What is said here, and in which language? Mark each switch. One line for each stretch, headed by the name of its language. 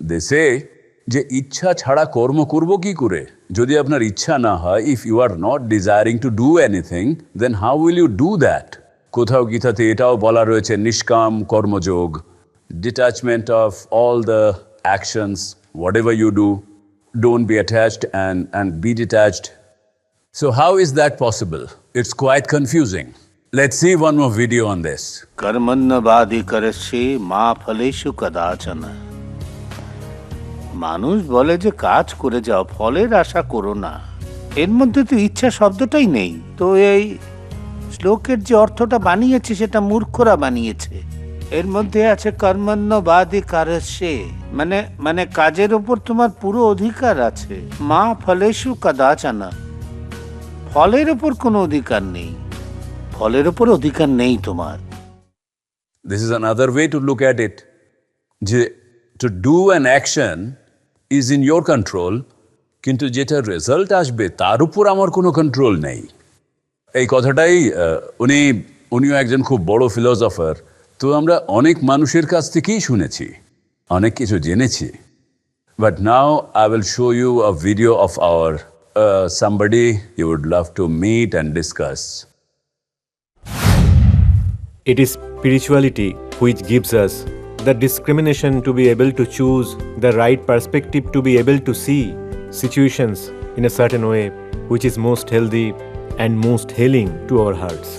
English: They say
Bangla: যে ইচ্ছা ছাড়া কর্ম করব কি করে? যদি আপনার ইচ্ছা না হয়,
English: if you are not desiring to do anything, then how will you do that?
Bangla: কোথাও গীতাতে এটাও বলা রয়েছে নিষ্কাম কর্মযোগ,
English: detachment of all the actions, whatever you do, don't be attached and be detached. So how is that possible? It's quite confusing. Let's see one more video on this.
Sanskrit: কর্মণ্যবাধিকরস্যে মা ফলেষু কদাচন।
Bangla: মানুষ বলে যে কাজ করে যাও, ফলের আশা করো না। এর মধ্যে তো ইচ্ছা শব্দটাই নেই। তো এই শ্লোকের যে অর্থটা বানিয়েছে সেটা মূর্খরা বানিয়েছে। এর মধ্যে আছে কর্মণ্যবাধিকারস্যে, মানে কাজের উপর তোমার পুরো অধিকার আছে। মা ফলেষু কদাচন, ফলের উপর কোনো অধিকার নেই। ফলের ওপর অধিকার নেই তোমার।
English: This is another way to look at it.
Bangla: যে
English: to do an action is in your control,
Bangla: কিন্তু যেটা রেজাল্ট আসবে তার উপর আমার কোনো কন্ট্রোল নেই। এই কথাটাই উনিও একজন খুব বড় ফিলোসফার। তো আমরা অনেক মানুষের কাছ থেকেই শুনেছি, অনেক কিছু জেনেছি।
English: But now I will show you a video of our somebody you would love to meet and discuss. It is spirituality which gives us the discrimination to be able to choose the right perspective, to be able to see situations in a certain way which is most healthy and most healing to our hearts.